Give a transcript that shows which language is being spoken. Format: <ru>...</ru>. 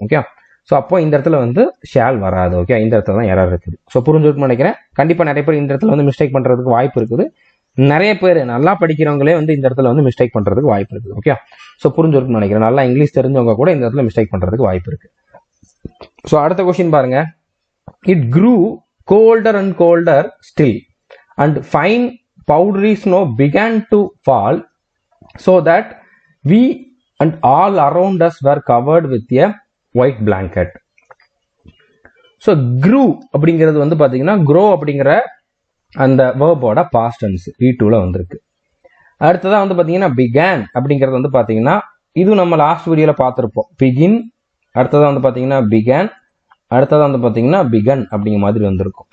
<ta>Okay, so அப்போ இந்த இடத்துல வந்து ஷேல் வராது. ஓகே, இந்த இடத்துல தான் எரர் இருக்குது. ஸோ புரிஞ்சுக்கணும்னு நினைக்கிறேன். கண்டிப்பாக நிறைய பேர் இந்த இடத்துல வந்து மிஸ்டேக் பண்ணுறதுக்கு வாய்ப்பு இருக்குது. நிறைய பேர் நல்லா படிக்கிறவங்களே வந்து இந்த இடத்துல வந்து மிஸ்டேக் பண்ணுறதுக்கு வாய்ப்பு இருக்குது. ஓகே, ஸோ புரிஞ்சுக்கணும்னு நினைக்கிறேன். நல்லா இங்கிலீஷ் தெரிஞ்சவங்க கூட இந்த இடத்துல மிஸ்டேக் பண்ணுறதுக்கு வாய்ப்பு இருக்கு. ஸோ அடுத்த கொஸ்டின் பாருங்க.</ta> <en>It grew colder and colder still and fine powdery snow began to fall so that we and all around us were covered with a white blanket.</en> <ta>So grew அப்படிங்கிறது வந்து பாத்தீங்கன்னா grow அப்படிங்கிற அந்த வேர்போட past tense V2ல வந்திருக்கு. அடுத்ததான் வந்து பாத்தீங்கன்னா began அப்படிங்கிறது வந்து பாத்தீங்கன்னா இது நம்ம லாஸ்ட் வீடியோல பார்த்திருப்போம். begin, அடுத்ததான் வந்து பாத்தீங்கன்னா began, அடுத்தது வந்து பாத்தீங்கன்னா பிகன் அப்படிங்கிற மாதிரி வந்திருக்கும்.</ta>